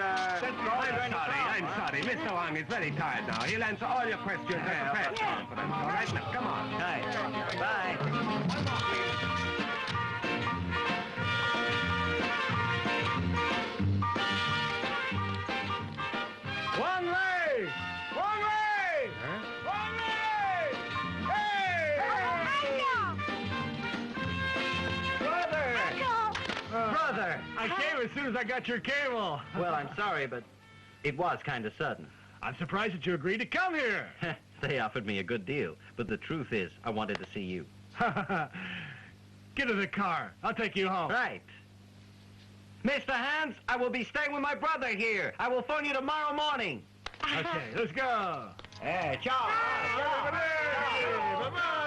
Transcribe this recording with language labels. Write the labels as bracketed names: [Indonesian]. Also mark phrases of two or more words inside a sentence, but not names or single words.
[English] I'm sorry. Mr. Wang is very tired now. He'll answer all your questions at the press conference. All right, now, come on. Right. Bye. Wang Lei! Wang Lei! Huh? Wang Lei! Hey! Brother! I came as soon as I got your cable. Well, I'm sorry, but it was kind of sudden. I'm surprised that you agreed to come here. They offered me a good deal, but the truth is, I wanted to see you. Get in the car. I'll take you home. Right. Mr. Hans, I will be staying with my brother here. I will phone you tomorrow morning. Okay, let's go. Hey, ciao. Ciao. Bye-bye.